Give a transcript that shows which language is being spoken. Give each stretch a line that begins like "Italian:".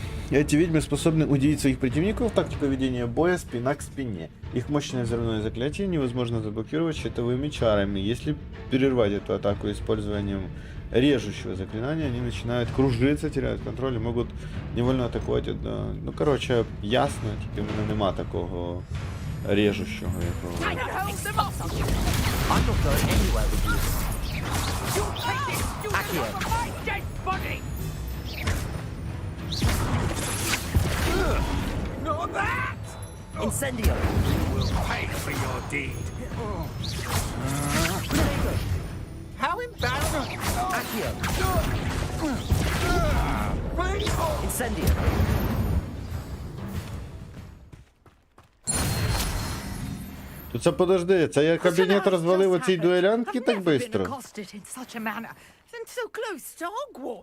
Russian: Эти ведьмы способны удивить своих противников тактикой ведения боя спина к спине. Их мощное взрывное заклятие невозможно заблокировать щитовыми чарами. Если перервать эту атаку использованием режущего заклинания, они начинают кружиться, теряют контроль и могут невольно атакувати.
Ukrainian: Ну, короче, ясно, тільки в мене нема такого режущого якого.
English: Not that! Incendio! You will pay for your deed. How embarrassing! Accio! Painful! Incendio!
Ukrainian: Тут це подожди, це я кабінет розвалив оцій дуелянтки так
English: Been
Ukrainian: швидко?
English: accosted in such a manner, and so close to Hogwarts.